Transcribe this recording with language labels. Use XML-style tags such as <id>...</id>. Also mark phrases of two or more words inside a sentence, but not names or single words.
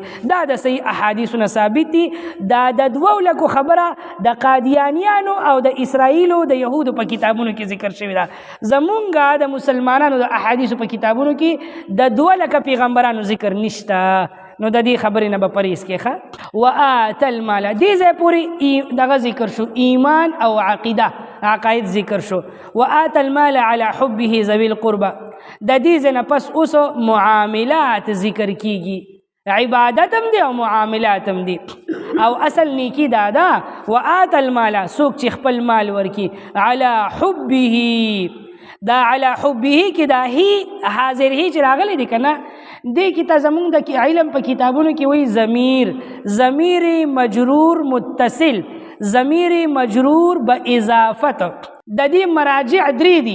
<ps>دا د صحیح احادیثو نه ثابت دي. دا د 2,00,000 خبره د قادیانیانو او د اسرائیلو د یهودو په کتابونو کې ذکر شوې ده. زمونږ د مسلمانانو د احادیثو په کتابونو کې د 2,00,000 پیغمبرانو ذکر نشته. نو د دې خبرې نه به پرهیز کې ښه.</ps> <ar>وآت المال</ar> <ps>دې ځای پورې دغه ذکر شو، ایمان او عقیده عقاید ذکر شو.</ps> <ar>وآت المال على حبه ذوي القربى.</ar> <ps>د دې ځای نه پس اوس معاملات ذکر کیږي، عبادت هم دی او معاملات هم دي. او اصل نیکی دا ده</ps> <ar>وآت المال،</ar> <ps>څوک چې خپل مال ورکي</ps> <ar>على حبه.</ar> <ps>دا</ps> <ar>علی حبه</ar> <ps>کې دا هی حاضر هی چې راغلی دی که نه، دې کې ته زمونږ د علم په کتابونو کې وایي</ps> <ar>ضمیر مجرور متصل، ضمیر مجرور به اضافت.</ar> <ps>د دې مراجع 3 دي.</ps>